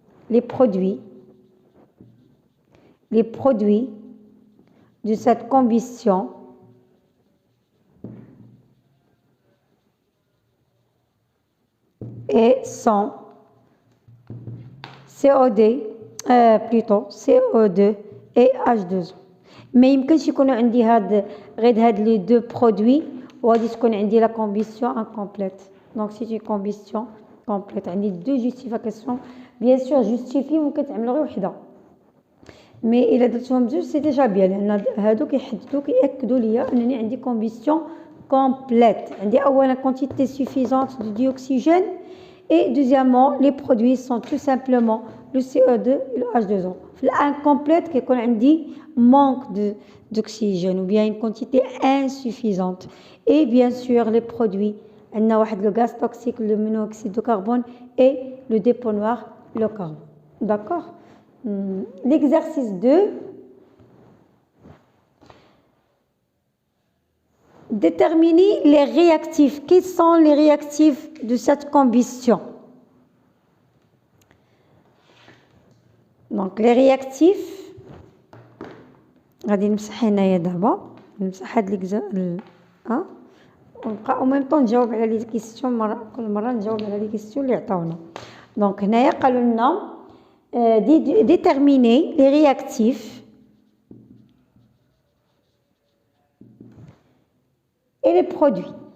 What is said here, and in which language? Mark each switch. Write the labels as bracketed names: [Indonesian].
[French] Les produits de cette combustion et sont CO2 et H2O. [Arabic] Mais يمكنش يكونوا عندي غير [French] les deux produits [Arabic] وغادي تكون عندي [French] la combustion incomplète. Donc c'est une combustion complète. عندي deux justifications. Bien sûr justifie [Arabic] ممكن تعملوا غير وحده. Mais إلا درتهم بجوج [French] سي ديجا بيان [Arabic] لأن هادو كيأكدوا ليا أنني عندي [French] combustion complète. [Arabic] عندي أولا [French] quantité suffisante de dioxygène et deuxièmement les produits sont tout simplement le CO2 et le H2O. في l'incomplète [Arabic] كيكون عندي [French] manque d'oxygène ou bien une quantité insuffisante. Et bien sûr les produits on a le gaz toxique, le monoxyde de carbone et le dépôt noir, le carbone. D'accord? L'exercice 2. Déterminer les réactifs. Quels sont les réactifs de cette combustion? Donc les réactifs [Arabic] غادي نمسح هنايا دابا نمسح هاد ونبقى [French] او ميم طون [Arabic] نجاوب على لي كيسيون كل مره نجاوب على لي كيسيون اللي عطاونا. دونك هنايا قالوا لنا [French] déterminer les réactifs et les produits.